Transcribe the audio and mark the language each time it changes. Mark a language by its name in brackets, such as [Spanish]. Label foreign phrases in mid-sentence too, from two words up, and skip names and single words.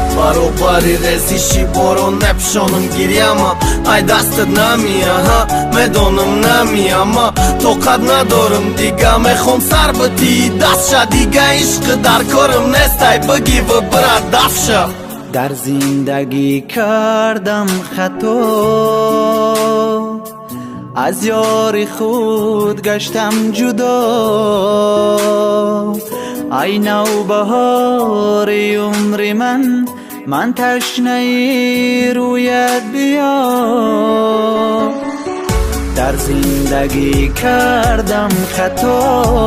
[Tajik] баробари резиши борон непшонам гирьяма ай дастат намияҳа медонам намияма тоқат надорам дига мехом сар бити дастша дига ишқи дар корам нест ай бигӣ вибира дафша [Persian] در زندگی کردم خطا از یار خود گشتم جدا ای نوبهار عمر من تشنه رویت بیا در زندگی کردم خطا